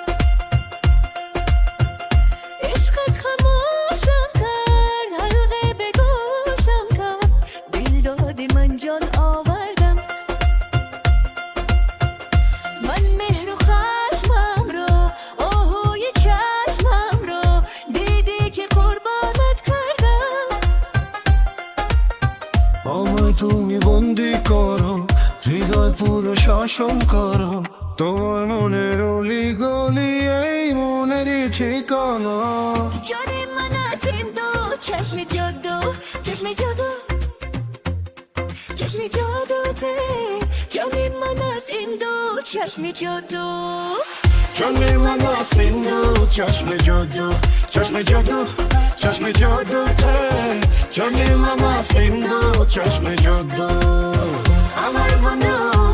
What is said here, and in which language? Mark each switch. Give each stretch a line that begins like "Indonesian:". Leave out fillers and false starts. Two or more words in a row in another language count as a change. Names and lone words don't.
Persian: عشقت خموشم کرد، حلقه به گوشم کرد، دل دادی من جان آوردم. من مهر و خشمم رو، آهوی چشمم رو دیدی که قربانت کردم.
Bangla: আমায় তুমি বন্দি করো, হৃদয় পুরো শাসন করো। তোমার মনের অলি গলি এই মনেরই ঠিকানা।
Persian: جان من از این دو چشم جادو، چشم جادو، چشم جادو ته. جان من از این دو چشم جادو، جان من است این دو چشم جادو، چشم جادو، چشم جادو ته. جان من است این دو چشم جادو.
Bangla: আমার বন্ধু